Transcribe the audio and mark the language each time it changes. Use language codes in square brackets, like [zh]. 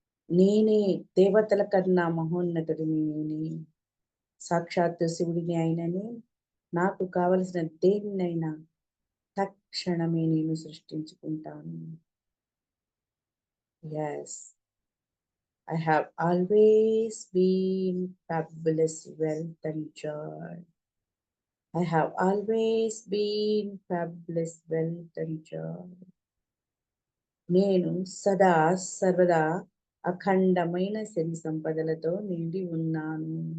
[te] నేనే దేవతల కన్నా మహోన్నతుడిని. నేనే సాక్షాత్తు శివుడిని అయిన నేను, నాకు కావలసిన దేన్నైనా తక్షణమే నేను సృష్టించుకుంటాను. [en] Yes, I have always been fabulous wealth and joy. I have always been fabulous wealth and joy. [te] నేను సదా సర్వదా అఖండమైన సిరి సంపదలతో నిండి ఉన్నాను.